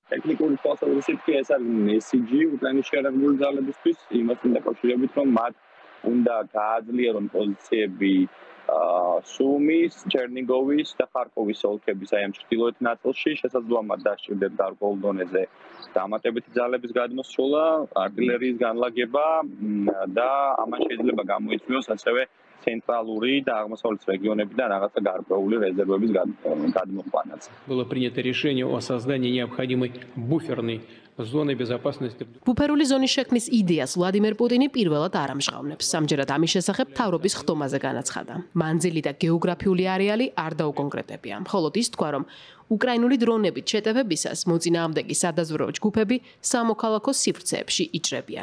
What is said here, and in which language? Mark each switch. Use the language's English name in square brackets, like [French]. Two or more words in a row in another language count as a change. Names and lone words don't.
[Georgian] ტექნიკური თვალსაზრისით კი ეს არის მესიჯი უკრაინის შეერთებული ძალებისთვის იმასთან დაკავშირებით, რომ მათ უნდა გააძლიერონ პოზიციები სუმის, ჩერნიგოვის და ხარკოვის ოლქების აი ამ ჩრდილოეთ ნაწილში, შესაძლოა დასჭირდეთ გარკვეულ დონეზე დამატებითი ძალების გადმოსვლა, არტილერიის განლაგება და ამან შეიძლება გამოიწვიოს ასევე ცენტრალური და აღმოსავლეთ რეგიონებიდან რაღაცა გარკვეული რეზერვების გადმოყვანაც. [Russian] Было принято решение о создании необходимой буферной зоны безопасности. [Georgian] ბუფერული ზონის შექმნის იდეას ვლადიმერ პუტინი პირველად არ ამჟღავნებს. სამჯერად ამის შესახებ მთავრობის ხდომაზე განაცხადა. მანძილი და გეოგრაფიული არეალი არ დაუკონკრეტებია. მხოლოდ ის თქვა, რომ უკრაინული დრონებით შეტევებისას მოწინააღმდეგე სადაზვერვო ჯგუფები სამოქალაქო სივრცეებში იჭრებიან.